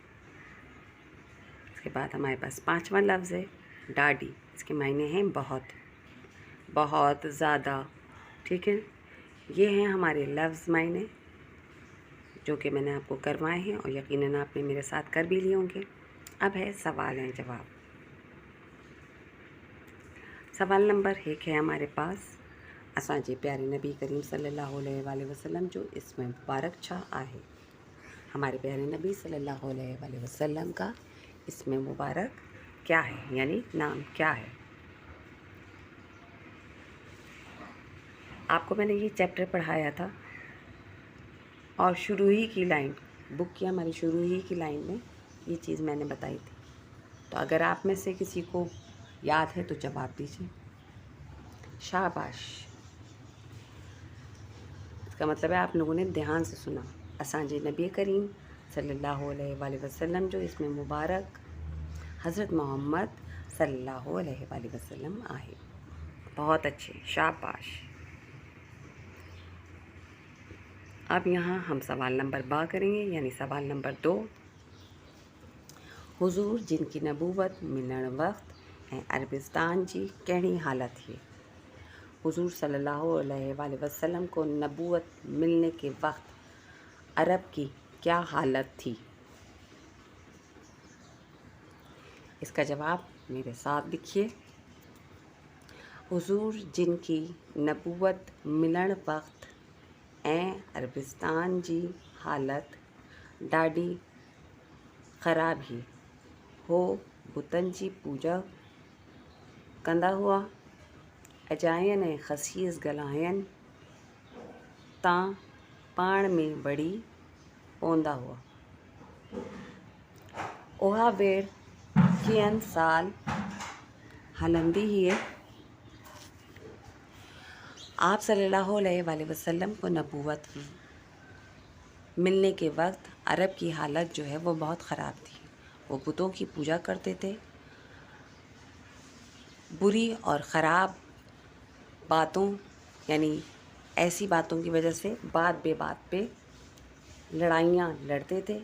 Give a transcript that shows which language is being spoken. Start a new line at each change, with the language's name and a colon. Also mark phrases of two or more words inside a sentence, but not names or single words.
Hindi: इसके बाद हमारे पास पांचवा लफ्ज़ है डाडी, इसके मायने हैं बहुत, बहुत ज़्यादा। ठीक है, ये हैं हमारे लफ्ज़ मायने जो कि मैंने आपको करवाए हैं, और यकीनन आपने मेरे साथ कर भी लिए होंगे। अब है सवाल हैं जवाब। सवाल नंबर 1 है हमारे पास,
Sindhi: असांजे प्यारे नबी करीम
Arabic: صلى الله عليه وسلم
Sindhi: जो इसमें मुबारक छा आहे।
Hindi: हमारे प्यारे नबी
Arabic: صلى الله عليه وسلم
Hindi: का इसमें मुबारक क्या है, यानी नाम क्या है। आपको मैंने ये चैप्टर पढ़ाया था, और शुरू ही की लाइन, बुक की हमारी शुरू ही की लाइन में ये चीज़ मैंने बताई थी। तो अगर आप में से किसी को याद है तो जवाब दीजिए। शाबाश, इसका मतलब है आप लोगों ने ध्यान से सुना।
Sindhi: असांजे नबी करीम
Arabic: صلى الله عليه وسلم
Sindhi: जो इसमें मुबारक हज़रत मोहम्मद
Arabic: صلى الله عليه وسلم
Sindhi: आहे।
Hindi: बहुत अच्छे, शाबाश। अब यहाँ हम सवाल नंबर 2 करेंगे, यानी सवाल नंबर 2।
Sindhi: हुजूर जिनकी नबूवत मिलण वक्त ऐं अरबिस्तान जी कहिड़ी हालत थी।
Hindi: हुजूर
Arabic: صلى الله عليه وسلم
Hindi: को नबूवत मिलने के वक्त अरब की क्या हालत थी। इसका जवाब मेरे साथ लिखिए।
Sindhi: हुजूर जिनकी नबूवत मिलण वक्त ऐं अरबिस्तान जी हालत ॾाढी ख़राब ही हो, बुतनि जी पूजा कंदा हुआ, अजायन ऐं ख़सीस ॻाल्हायनि तां पाण में बड़ी पवंदा हुआ। उहा वेड़ कीअं साल हलंदी हुई।
Hindi: आप
Arabic: صلى الله عليه وسلم
Hindi: को नबूवत मिलने के वक्त अरब की हालत जो है वो बहुत ख़राब थी। वो बुतों की पूजा करते थे। बुरी और ख़राब बातों, यानी ऐसी बातों की वजह से बात बेबात पे लड़ाइयाँ लड़ते थे।